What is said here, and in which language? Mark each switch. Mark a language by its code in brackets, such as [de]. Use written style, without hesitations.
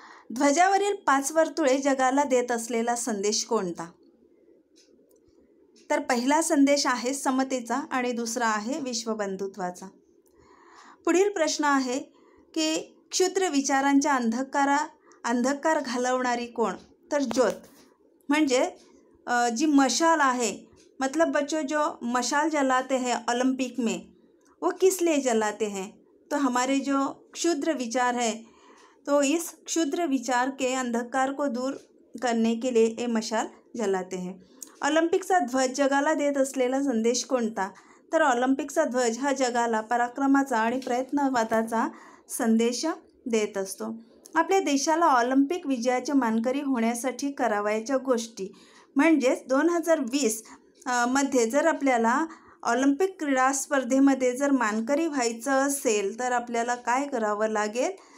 [mr] ध्वजावरील 5 वर्तुळे जगाला देत असलेला संदेश कोणता? तर पहिला संदेश आहे समतेचा आणि दुसरा आहे विश्वबंधुत्वाचा. पुढील प्रश्न आहे की क्षुद्र विचारांच्या अंधकार घालवणारी कोण? तर ज्योत म्हणजे जी मशाल आहे, [hi] मतलब बच्चों जो मशाल जलाते हैं ओलंपिक में वो किस लिए जलाते हैं? तो हमारे जो क्षुद्र विचार है, तो इस क्षुद्र विचार के अंधकार को दूर करने के लिए ये मशाल जलाते हैं. [mr] ऑलिम्पिकचा ध्वज जगाला देत असलेला संदेश कोणता? तर ऑलिम्पिकचा ध्वज हा जगाला पराक्रमाचा आणि प्रयत्नवादाचा संदेश देत असतो. आपल्या देशाला ऑलिम्पिक विजयाचे मानकरी होण्यासाठी करावयाच्या गोष्टी म्हणजेच 2020 मध्ये जर आपल्याला ऑलिम्पिक क्रीडा स्पर्धेमध्ये जर मानकरी व्हायचं असेल तर आपल्याला काय करावं लागेल?